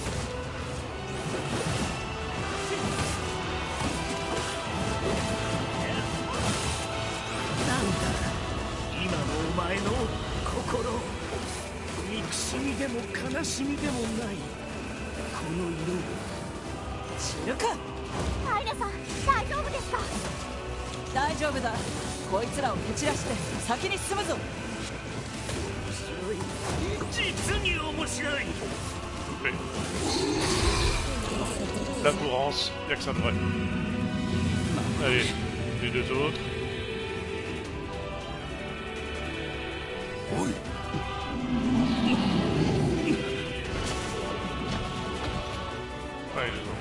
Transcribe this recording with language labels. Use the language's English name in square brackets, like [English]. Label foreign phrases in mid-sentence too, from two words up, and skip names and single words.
[Japanese] なんだ今のお前の心、憎しみでも悲しみでもないこの色。死ぬか。アイナさん大丈夫ですか？大丈夫だ。こいつらを蹴散らして先に進むぞ。実に面白い。 [French] La courance, y'a que ça de vrai. Allez, les deux autres. [Japanese] おい [French] Ouais, les autres.